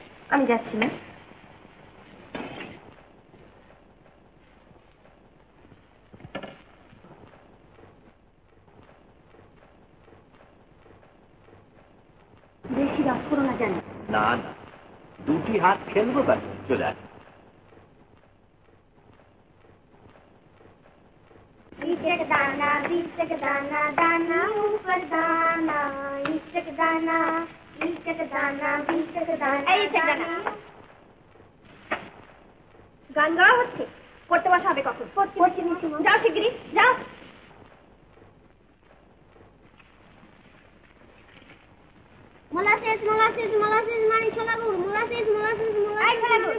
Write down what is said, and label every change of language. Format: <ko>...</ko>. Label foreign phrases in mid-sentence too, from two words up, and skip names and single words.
<bn>আমি যাচ্ছি না। বেশি রাত করো না জানি। না না, 2টি হাত খেলবো, ব্যাস চলে আস।</bn> <hi>इचक दाना बीचक दाना दाना ऊपर दाना इचक दाना बीचक दाना बीचक दाना।</hi> <bn>গান গাওয়া হচ্ছে, পড়তে বসা হবে কখন? পড়ছি নিচে, যাও শিগগিরি যাও। মোলাসেস মোলাসেস মোলাসেস মানে ছোলা গুড়, মোলাসেস মোলাসেস মোলাসেস।</bn>